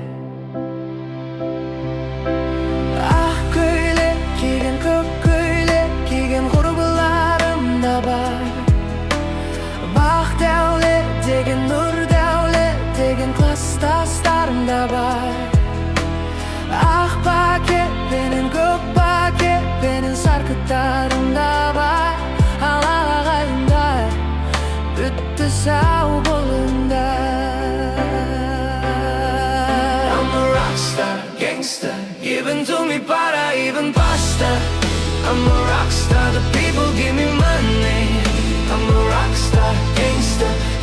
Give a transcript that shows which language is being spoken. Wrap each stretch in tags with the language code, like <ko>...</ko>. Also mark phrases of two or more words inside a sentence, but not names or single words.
<kk>ақ көйлек киген көк көйлек киген құрбыларым да бар бақ дәулет деген нұр деген класстастарым да бар ақ пакетпенен көк пакетпенен сарқыттарым да бар ал ағайындар бітті сау болыңдар</kk> <en>I'm a rockstar, gangster Giving to me para, even pasta I'm a rockstar, the people give me money I'm a rockstar, gangster</en>